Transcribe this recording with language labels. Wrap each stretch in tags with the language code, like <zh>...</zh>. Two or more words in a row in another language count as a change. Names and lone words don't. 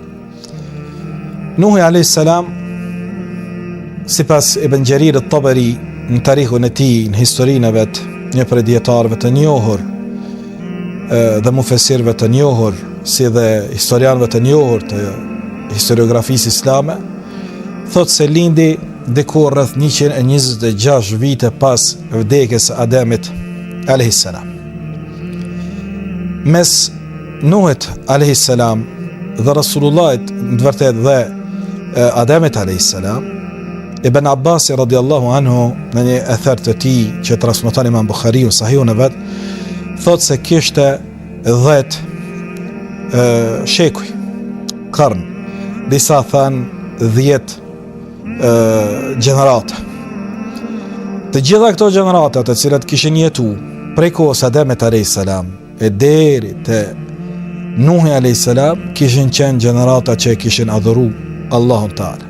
<sq>Nuhi</sq> <ar>عليه السلام,</ar> <sq>sipas Ibn Jarir at-Tabari në tarihun e tij, në historinë e vet, një prej dietarëve të njohur dhe mufesirëve të njohur, si dhe historianëve të njohur të historiografisë islame, thot se lindi diku rreth 126 vite pas vdekjes së Ademit</sq> <ar>عليه السلام.</ar> <sq>Mes Nuhit</sq> <ar>عليه السلام</ar> <sq>dhe Rasulullahit në të vërtetë dhe Ademit</sq> <ar>عليه السلام,</ar> <sq>Ibn Abbas</sq> <ar>رضي الله عنه</ar> <sq>në një ether të tij që transmeton Imam Buhariu sahihun e vet, thot se kishte 10 shekuj, karn, disa thanë 10 gjenerata. Të gjitha këto gjenerata të cilat kishin jetu prej kohës Ademit</sq> <ar>عليه السلام</ar> <sq>e deri te Nuhi</sq> <ar>عليه السلام</ar> <sq>kishin qenë gjenerata që kishin adhuru Allahun Taala.</sq>